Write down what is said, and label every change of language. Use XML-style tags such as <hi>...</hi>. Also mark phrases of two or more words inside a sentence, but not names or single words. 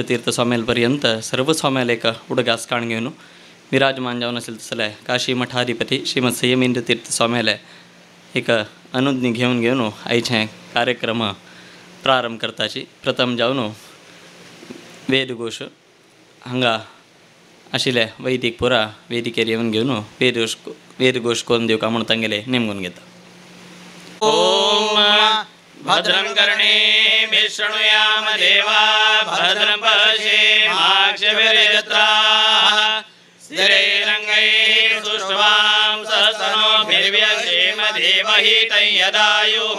<kok>तीर्थ स्वामेलपर्यंत सर्व स्वामेल एक उडगास काण घेऊन विराजमान जावन असेल तसले काशी मठाधिपती श्रीमद संयमेंद्र तीर्थ स्वामेले एक अनुज्ञा घेऊन आयचे कार्यक्रम प्रारंभ करताची प्रथम जावन वेदघोष हांगा आशिल्ले वैदिक पुरा वेदिकेर येवन घेवन वेदघोष करून दिवका म्हणून तांगेले नेमून घेता।</kok> <sa>ओम भद्रं कर्णे शृणुयाम देवा भद्रं पश्येमाक्षभिर्यजत्राः स्थिरैरङ्गैः सुष्ठुवां सहसनोभिर्व्यसेम देवहि तय्यदायुः।</sa>